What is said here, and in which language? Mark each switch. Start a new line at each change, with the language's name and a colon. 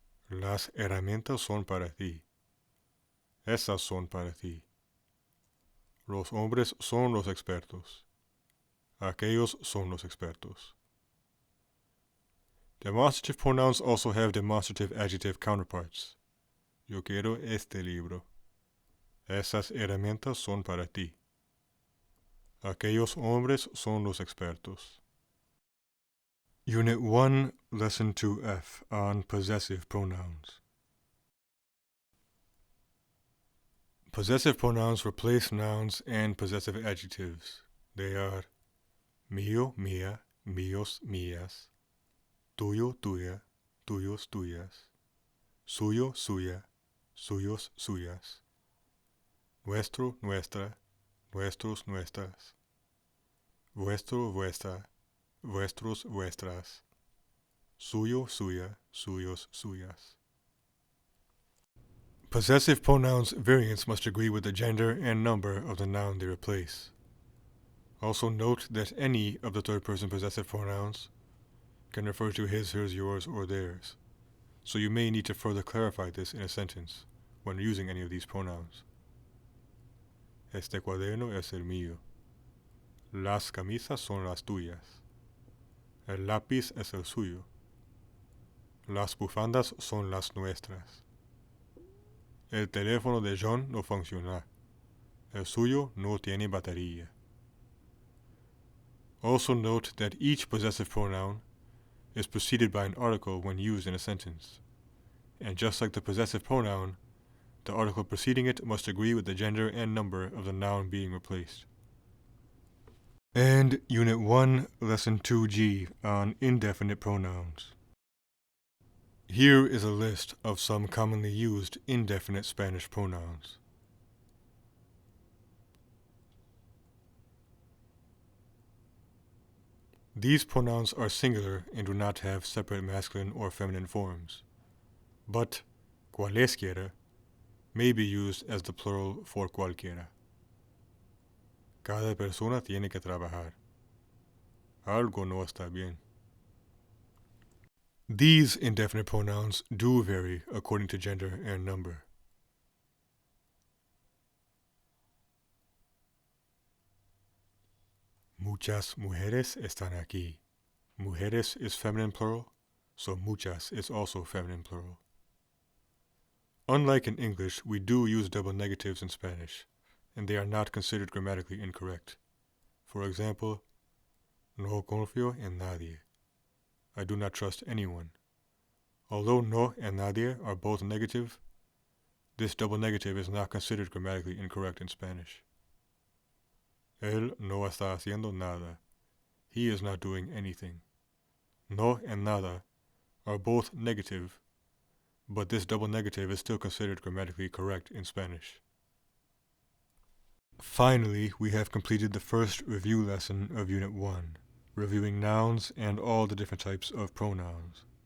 Spanish: Las herramientas son para ti. Esas son para ti. Los hombres son los expertos. Aquellos son los expertos.
English: Demonstrative pronouns also have demonstrative adjective counterparts.
Spanish: Yo quiero este libro. Esas herramientas son para ti. Aquellos hombres son los expertos.
English: Unit 1, Lesson 2F on possessive pronouns. Possessive pronouns replace nouns and possessive adjectives. They are mío, mía, míos, mías, tuyo, tuya, tuyos, tuyas, suyo, suya, suyos, suyas, nuestro, nuestra, nuestros, nuestras, vuestro, vuestra, vuestros, vuestras, suyo, suya, suyos, suyas. Possessive pronouns variants must agree with the gender and number of the noun they replace. Also note that any of the third-person possessive pronouns can refer to his, hers, yours, or theirs. so you may need to further clarify this in a sentence when using any of these pronouns.
Spanish: Este cuaderno es el mío. Las camisas son las tuyas. El lápiz es el suyo. Las bufandas son las nuestras. El teléfono de John no funciona. El suyo no tiene batería.
English: Also note that each possessive pronoun is preceded by an article when used in a sentence. And just like the possessive pronoun, the article preceding it must agree with the gender and number of the noun being replaced. And Unit 1, Lesson 2G on indefinite pronouns. Here is a list of some commonly used indefinite Spanish pronouns. These pronouns are singular and do not have separate masculine or feminine forms, but cualesquiera may be used as the plural for cualquiera.
Spanish: Cada persona tiene que trabajar. Algo no está bien.
English: These indefinite pronouns do vary according to gender and number.
Spanish: Muchas mujeres están aquí.
English: Mujeres is feminine plural, so muchas is also feminine plural. Unlike in English, we do use double negatives in Spanish, and they are not considered grammatically incorrect. For example,
Spanish: no confío en nadie.
English: I do not trust anyone. Although no and nadie are both negative, this double negative is not considered grammatically incorrect in Spanish.
Spanish: Él no está haciendo nada.
English: He is not doing anything. No and nada are both negative, but this double negative is still considered grammatically correct in Spanish. Finally, we have completed the first review lesson of Unit 1, reviewing nouns and all the different types of pronouns.